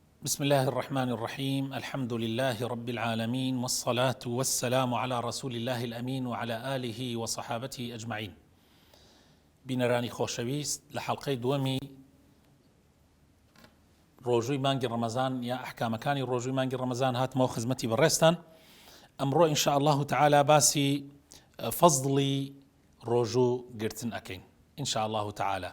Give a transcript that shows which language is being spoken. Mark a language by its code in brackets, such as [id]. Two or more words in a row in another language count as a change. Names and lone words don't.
[ar] بسم الله الرحمن الرحيم. الحمد لله رب العالمين، والصلاة والسلام على رسول الله الأمين وعلى آله وصحابته أجمعين. [ckb] بینەرانی خۆشەویست، لە حەڵقەی دووەمی ڕۆژووی مانگی ڕەمەزان یا ئەحکامەکانی ڕۆژووی مانگی ڕەمەزان هاتمەوە خزمەتی بەڕێستان. ئەمڕۆ [ar] ئینشاء الله تعالى [ckb] باسی فەزڵی ڕۆژوو گرتن ئەکەین [ar] ئینشاء الله تعالى.